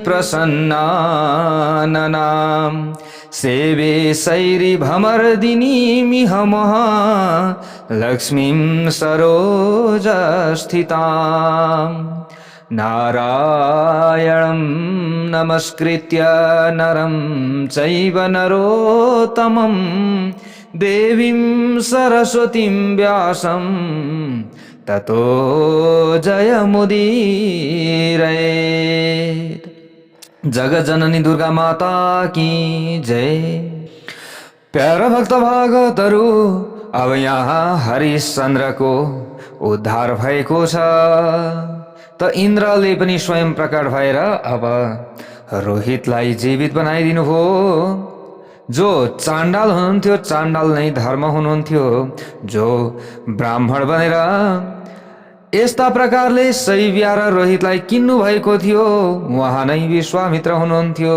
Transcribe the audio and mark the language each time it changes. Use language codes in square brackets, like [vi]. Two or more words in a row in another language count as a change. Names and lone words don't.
[sa] प्रसन्नाननां सेवे शैरिभमर्दिनीमिह लक्ष्मीं सरोजस्थिताम् नारायणं नमस्कृत्य नरं चैव नरोत्तमं देवीं सरस्वतीं व्यासं ततो जयमुदीरयेत्। [hi] जगज्जननी दुर्गा माता की जय। [ne] प्यारा भक्त भागवतहरू, अब यहाँ हरिश्चन्द्रको उद्धार भएको छ। त इन्द्रले पनि स्वयं प्रकट भएर अब रोहितलाई जीवित बनाइदिनु भयो। जो चाण्डाल हुनुहुन्थ्यो, चाण्डाल नै धर्म हुनुहुन्थ्यो, जो ब्राह्मण बनेर यस्ता प्रकारले शैव्या र रोहितलाई किन्नु भएको थियो, उहाँ नै विश्वामित्र हुनुहुन्थ्यो।